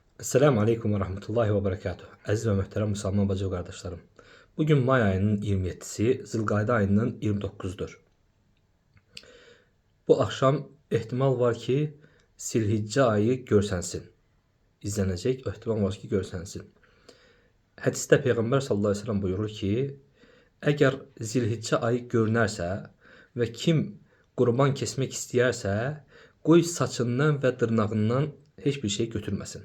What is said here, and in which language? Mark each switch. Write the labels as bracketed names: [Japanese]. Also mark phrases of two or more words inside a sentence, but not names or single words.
[Arabic] السلام عليكم ورحمة الله وبركاته. [Turkish] Aziz ve muhterem Müslüman bacı ve kardeşlerim. [Azerbaijani] Bugün May ayının 27'si, Zilqayda ayının 29'dur. Bu akşam ehtimal var ki Zilhicce ayı görsənsin. İzlənəcək, ehtimal var ki görsənsin. Hədisdə Peyğəmbər [Arabic] صلى الله عليه وسلم [Azerbaijani] buyurur ki, əgər Zilhicce ayı görünərsə və kim qurban kesmək istəyərsə, qoy saçından və dırnağından heç bir şey götürməsin.